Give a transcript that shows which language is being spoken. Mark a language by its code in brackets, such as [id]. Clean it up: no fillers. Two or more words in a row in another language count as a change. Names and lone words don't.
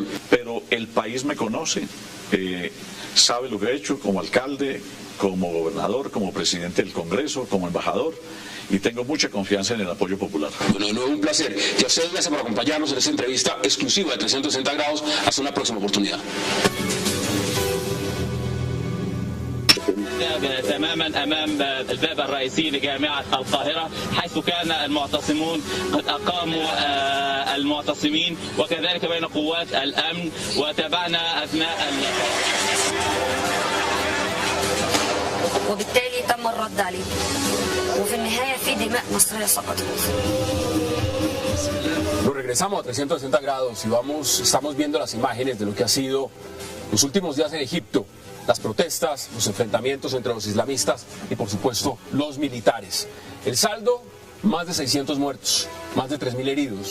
[es] Pero el país me conoce, sabe lo que he hecho como alcalde, como gobernador, como presidente del Congreso, como embajador, y tengo mucha confianza en el apoyo popular. Bueno, de nuevo un placer. Y a ustedes gracias por acompañarnos en esta entrevista exclusiva de 360 grados. Hasta una próxima oportunidad. [ar] تماما امام الباب الرئيسي لجامعه القاهره حيث كان المعتصمون قد اقاموا المعتصمين وكذلك بين قوات الامن وتابعنا اثناء وبالتالي تم الرد عليه وفي النهايه في دماء مصريه سقطت. [es] Nos regresamos a 360 grados y estamos viendo las imágenes de lo que ha sido los últimos días en Egipto. Las protestas, los enfrentamientos entre los islamistas y, por supuesto, los militares. El saldo, más de 600 muertos, más de 3.000 heridos.